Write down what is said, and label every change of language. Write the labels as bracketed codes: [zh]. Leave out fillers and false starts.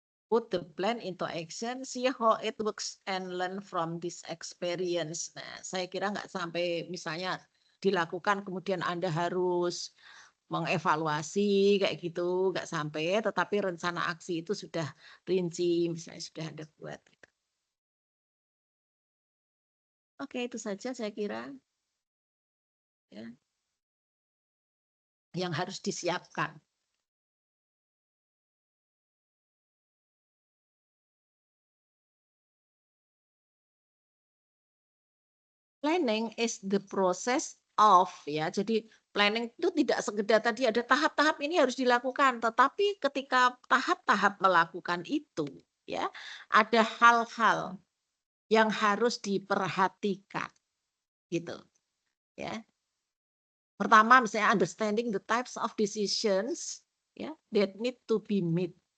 [en] Put the plan into action, see how it works and learn from this experience. [id] Nah, saya kira nggak sampai misalnya dilakukan kemudian Anda harus mengevaluasi kayak gitu, nggak sampai, tetapi rencana aksi itu sudah rinci, misalnya sudah Anda buat. Gitu. Oke, itu saja saya kira ya, yang harus disiapkan. [en] Planning is the process of ya. [id] Jadi planning itu tidak sekedar tadi ada tahap-tahap ini harus dilakukan, tetapi ketika tahap-tahap melakukan itu ya, ada hal-hal yang harus diperhatikan gitu ya. Pertama misalnya [en] understanding the types of decisions ya that need to be made.